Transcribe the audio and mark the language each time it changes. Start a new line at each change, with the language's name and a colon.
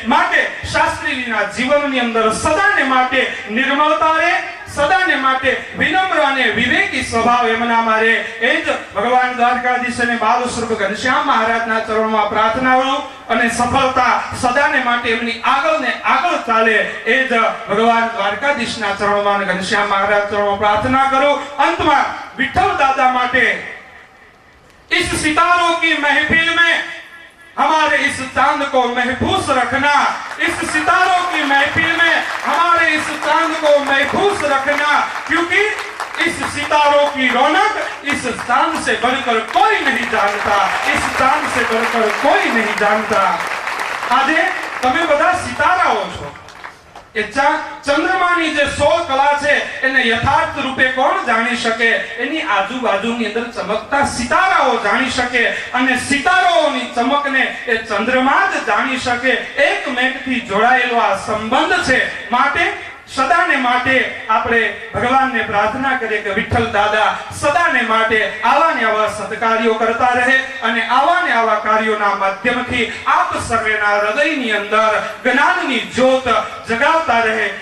Gujarati: માટે શાસ્ત્રીજીના જીવનની અંદર સદાને માટે નિર્મળતા રહે, સદાને માટે વિનમ્ર અને વિવેકી સ્વભાવ એમનામાં રહે. એ જ ભગવાન દ્વારકાધીશ અને બાલ સ્વરૂપ ઘનશ્યામ મહારાજના ચરણોમાં પ્રાર્થના કરું અને સફળતા સદાને માટે એમની આગળ ને આગળ ચાલે એ જ ભગવાન દ્વારકાધીશના ચરણોમાં અને ઘનશ્યામ મહારાજ ચરણોમાં પ્રાર્થના કરું. અંતમાં વિઠ્ઠલ દાદા માટે
Hindi: इस सितारों की महफिल में हमारे इस चांद को महफूज रखना, इस सितारों की महफिल में हमारे इस चांद को महफूज रखना, क्योंकि इस सितारों की रौनक इस चांद से बढ़कर कोई नहीं जानता, इस चांद से बढ़कर कोई नहीं जानता.
Gujarati: આજે તમે બધા સિતારાઓ છો. એ ચંદ્રમાની જે 100 કલા છે એને યથાર્થ રૂપે કોણ જાણી શકે? એની આજુબાજુની અંદર ચમકતા સિતારાઓ જાણી શકે, અને સિતારાઓની ચમકને એ ચંદ્રમા જ જાણી શકે. એકમેકથી જોડાયેલો આ સંબંધ છે. માટે સદાને માટે આપણે ભગવાનને પ્રાર્થના કરીએ કે વિઠ્ઠલ દાદા સદાને માટે આવા ને આવા સત્કાર્યો કરતા રહે, અને આવા ને આવા કાર્યોના માધ્યમથી આપ સર્વેના હૃદયની અંદર જ્ઞાનની જ્યોત જગાવતા રહે.